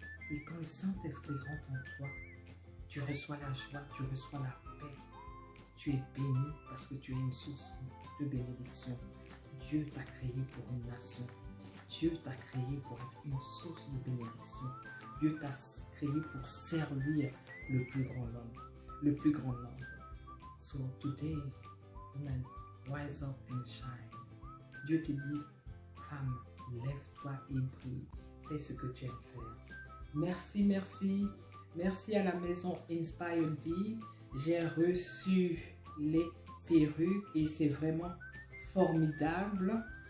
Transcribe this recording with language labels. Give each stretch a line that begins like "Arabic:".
French: Et quand le Saint-Esprit rentre en toi, tu reçois la joie, tu reçois la paix. Tu es béni parce que tu es une source de bénédiction. Dieu t'a créé pour une nation. Dieu t'a créé pour être une source de bénédiction. Dieu t'a créé pour servir le plus grand nombre. Le plus grand nombre.
English: So today, woman, rise up and shine.
French: Dieu te dit, femme, lève-toi et brille. Fais ce que tu aimes faire. Merci, merci. Merci à la maison Inspire D. J'ai reçu les perruques et c'est vraiment formidable.